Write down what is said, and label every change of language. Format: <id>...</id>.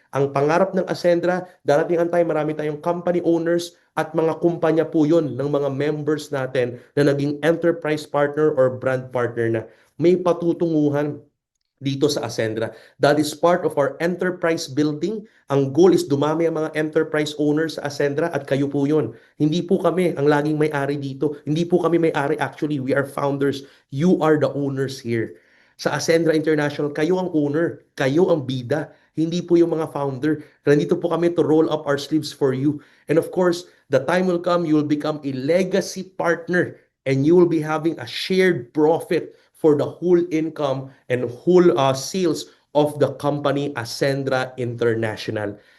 <tl>Ang pangarap ng Ascendra, darating ang time, marami tayong company owners at mga kumpanya po yun ng mga members natin na naging enterprise partner or brand partner na. May patutunguhan dito sa Ascendra.</tl> <en>That is part of our enterprise building.</en> <tl>Ang goal is dumami ang mga enterprise owners sa Ascendra at kayo po yun. Hindi po kami ang laging may-ari dito. Hindi po kami may-ari actually.</tl> <en>We are founders. You are the owners here.</en> <tl>Sa Ascendra International, kayo ang owner. Kayo ang bida. Hindi po yung mga founder. Nandito po kami</tl> <en>to roll up our sleeves for you. And of course, the time will come, you will become a legacy partner and you will be having a shared profit for the whole income and whole sales of the company Ascendra International.</en>